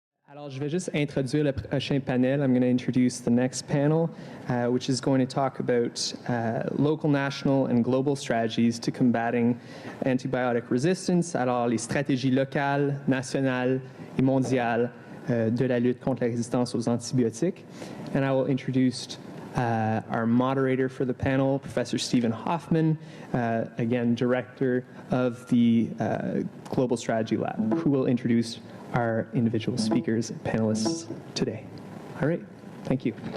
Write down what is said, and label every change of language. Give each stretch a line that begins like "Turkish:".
French: Alors, je vais juste introduire le prochain panel.
English: I'm going to introduce the next panel, which is going to talk about local, national, and global strategies to combating antibiotic resistance.
French: Alors, les stratégies locales, nationales et mondiales de la lutte contre la résistance aux antibiotiques.
English: And I will introduce our moderator for the panel, Professor Steven Hoffman, again, Director of the Global Strategy Lab, who will introduce our individual speakers and panelists today. All right, thank you.